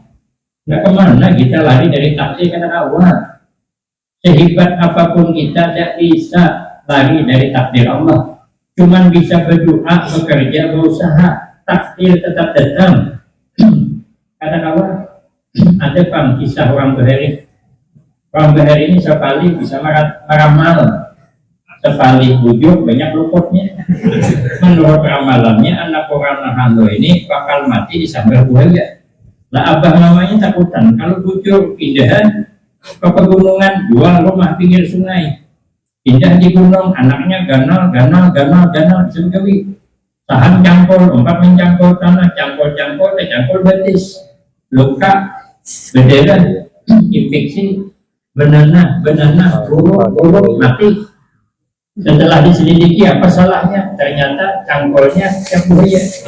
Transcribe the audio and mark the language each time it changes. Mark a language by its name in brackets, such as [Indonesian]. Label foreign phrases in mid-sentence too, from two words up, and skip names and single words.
[Indonesian] Nggak kemana kita lari dari takdir karena Allah. Sehebat apapun kita tidak bisa lari dari takdir Allah. Cuman bisa berdoa, bekerja, berusaha, takdir tetap datang. Kadang-kadang ada kisah orang Bahari. Orang Bahari ini sekali bisa meramal, sekali bujuk banyak luputnya. Menurut ramalannya anak orang Nahalo ini bakal mati di sambar buaya. [Banjar] Lah abah mamanya takutan kalau bujur pindahan ke pegunungan, jual rumah pinggir sungai. Pindah di gunung, anaknya ganal, segawi. [Indonesian] Tahan cangkul, lompat mencangkul tanah, cangkul betis, luka, berdarah, infeksi, banana, buruk, mati. Setelah diselidiki apa salahnya? Ternyata cangkulnya yang buaya.